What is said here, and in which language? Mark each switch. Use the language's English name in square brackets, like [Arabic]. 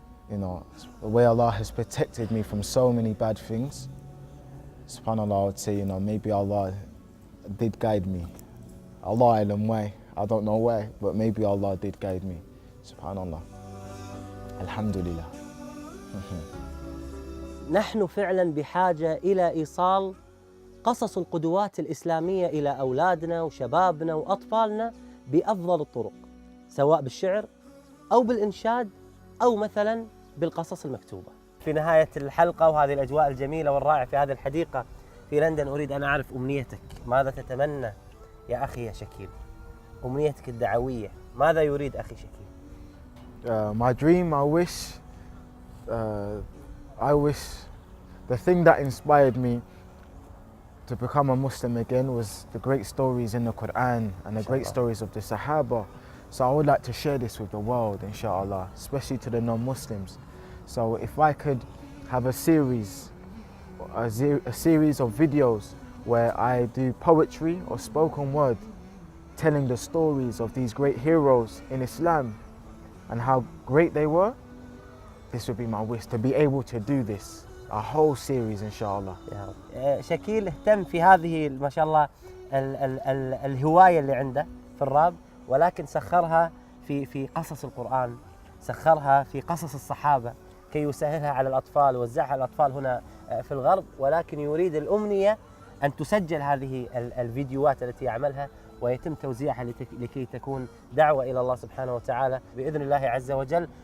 [English] You know, the way Allah has protected me from so many bad things. SubhanAllah, I would say, you know, maybe Allah did guide me. Allah alam why, I don't know why, but maybe Allah did guide me. SubhanAllah. Alhamdulillah. [Arabic] نحن فعلا بحاجة إلى إيصال قصص القدوات الإسلامية إلى أولادنا وشبابنا وأطفالنا بأفضل الطرق، سواء بالشعر أو بالإنشاد أو مثلا بالقصص المكتوبة. في نهاية الحلقة وهذه الأجواء الجميلة والرائعة في هذه الحديقة في لندن، أريد أن أعرف أمنيتك، ماذا تتمنى يا أخي يا شكيل؟ أمنيتك الدعوية، ماذا يريد أخي شكيل؟ [English] My dream, I wish the thing that inspired me to become a Muslim again was the great stories in the Quran and the great stories of the Sahaba. So I would like to share this with the world, inshallah, especially to the non-Muslims. So if I could have a series of videos where I do poetry or spoken word, telling the stories of these great heroes in Islam and how great they were, this would be my wish, to be able to do this, a whole series inshallah. [Arabic] يا رب. شاكيل اهتم في هذه ما شاء الله الهواية اللي عنده في الراب، ولكن سخرها في قصص القرآن، سخرها في قصص الصحابة كي يسهلها على الأطفال ووزعها على الأطفال هنا في الغرب، ولكن يريد الأمنية أن تسجل هذه الفيديوهات التي يعملها ويتم توزيعها لكي تكون دعوة إلى الله سبحانه وتعالى بإذن الله عز وجل.